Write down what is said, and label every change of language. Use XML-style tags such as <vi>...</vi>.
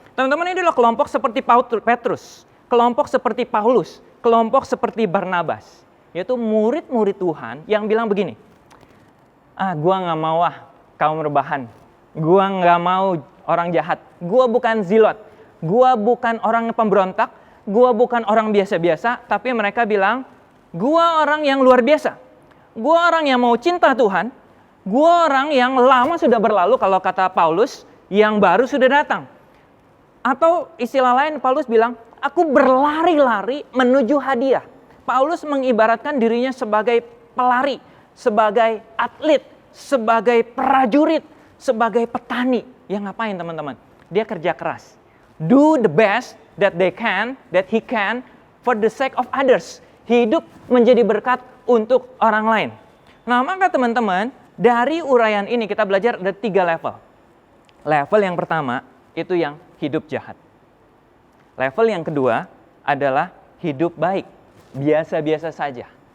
<id>Teman-teman, ini adalah kelompok seperti Petrus, kelompok seperti Paulus, kelompok seperti Barnabas, yaitu murid-murid Tuhan yang bilang begini, gua nggak mau kaum rebahan, gua nggak mau orang jahat, gua bukan zilot, gua bukan orang pemberontak, gua bukan orang biasa-biasa, tapi mereka bilang, gua orang yang luar biasa, gua orang yang mau cinta Tuhan, gua orang yang lama sudah berlalu, kalau kata Paulus, yang baru sudah datang. Atau istilah lain Paulus bilang, aku berlari-lari menuju hadiah. Paulus mengibaratkan dirinya sebagai pelari, sebagai atlet, sebagai prajurit, sebagai petani. Yang ngapain teman-teman? Dia kerja keras.</id> <en>Do the best that he can for the sake of others.</en> <id>Hidup menjadi berkat untuk orang lain. Nah maka teman-teman, dari uraian ini kita belajar ada 3 level. Level yang pertama itu yang hidup jahat. Level yang kedua adalah hidup baik, biasa-biasa saja.</id>